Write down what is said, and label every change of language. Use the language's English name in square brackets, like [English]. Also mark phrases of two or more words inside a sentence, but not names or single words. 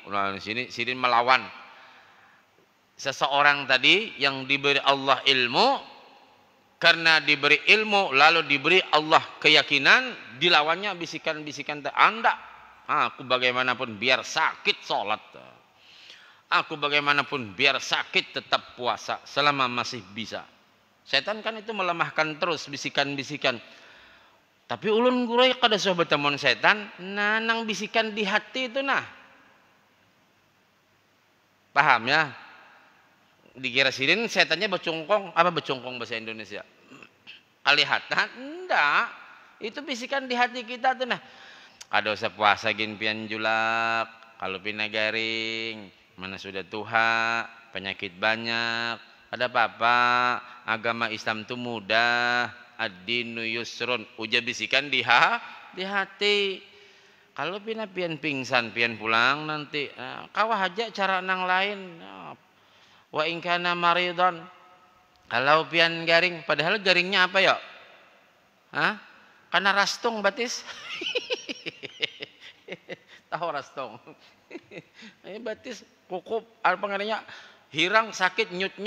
[Banjar] Nah, di sini Sirin melawan seseorang tadi yang diberi Allah ilmu, karena diberi ilmu lalu diberi Allah keyakinan, dilawannya bisikan-bisikan Anda, aku bagaimanapun biar sakit sholat, aku bagaimanapun biar sakit tetap puasa selama masih bisa. Setan kan itu melemahkan terus bisikan-bisikan. Tapi ulun gurai kada soh bertemu setan, nanang bisikan di hati itu nah. Paham ya? Dikira Sirin setannya becungkong, apa becungkong bahasa Indonesia? Kalihatan? Enggak. Itu bisikan di hati kita tuh nah. Kada usah puasa gin pian julak, kalau pina garing, mana sudah tua, penyakit banyak, ada apa-apa, agama Islam itu mudah, [Arabic] الدين يسر, [Banjar] uja bisikan di hati. Kalau pina pian pingsan, pian pulang nanti, kawah aja cara nang lain. [Arabic] وإن كان مريضا, [Banjar] kalau pian garing, padahal garingnya apa ya? Karena rastung batis. Tahu rastung? Ini batis kukup, apa ngaranya? Hirang, sakit, nyut-nyut.